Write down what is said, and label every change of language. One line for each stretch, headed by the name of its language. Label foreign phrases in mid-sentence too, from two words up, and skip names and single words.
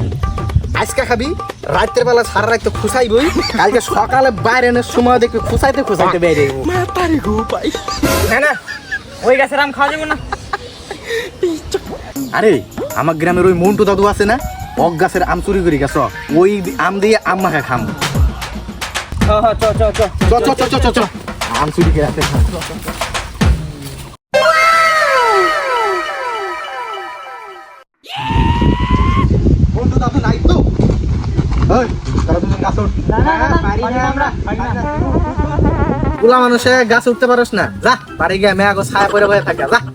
Bangla: আজকে খাবি, রাতের বেলা সারা রাত তো খুসাইবই, কালকে সকালে বাইরে এনে সময় দেখবি খুসাইতে খুসাইতে বেরিয়ে যাবো। না না, ওই গাছের আম খাওয়া যাবো না। আরে আমার গ্রামের ওই মন্টু দাদু আছে না, অক গাছের আম চুরি করি গেছ, ওই আম দিয়ে আম মাখা খাম। চ চ চ চ চ চ চ চ চ আম চুরি করে আছে। মন্টু দাদু নাই তো? ওই তারা তুমি গাছ উঠ। পুলা মানুষে গাছ উঠতে পারস না, যা বাড়ি গিয়ে মেয়ে আগো ছায়া পরে বয়ে থাকে, যা।